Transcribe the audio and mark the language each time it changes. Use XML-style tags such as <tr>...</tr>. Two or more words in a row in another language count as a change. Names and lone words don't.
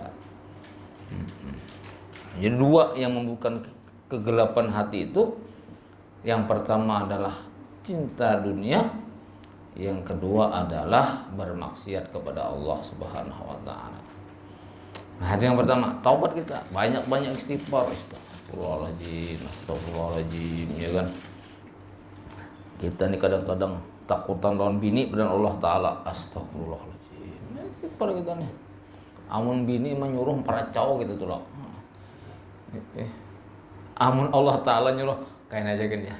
<id>Jadi dua yang membuka kegelapan hati itu, yang pertama adalah cinta dunia, yang kedua adalah bermaksiat kepada Allah</id> <ar>سبحانه و تعالى.</ar> <id>Nah, itu yang pertama, taubat kita, banyak-banyak istighfar, astagfirullahaladzim, ya kan. Kita nih kadang-kadang takutan lawan bini dan Allah taala, astagfirullahaladzim. Istighfar kita nih.</id> <bjn>Amun bini menyuruh peracau gitu tuh loh. Amun Allah taala nyuruh kain aja kan ya.</bjn>